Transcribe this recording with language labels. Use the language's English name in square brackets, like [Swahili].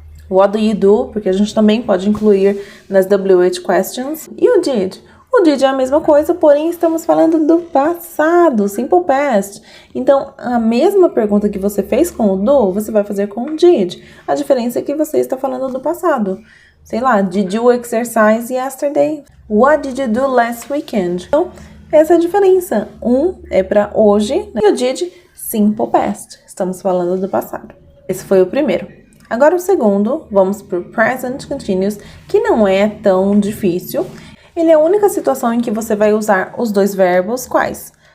[Portuguese] What do you do? Porque a gente também pode incluir nas WH questions. E o did? O did é a mesma coisa, porém estamos falando do passado, simple past. Então, a mesma pergunta que você fez com o do, você vai fazer com o did. A diferença é que você está falando do passado. Sei lá, [English] did you exercise yesterday? What did you do last weekend? [Portuguese] Então, essa é a diferença. Um é para hoje, né? E o did, simple past. Estamos falando do passado. Esse foi o primeiro. Agora o segundo, vamos para o present continuous, que não é tão difícil. Ele é a única situação em que você vai usar os dois verbos, quais?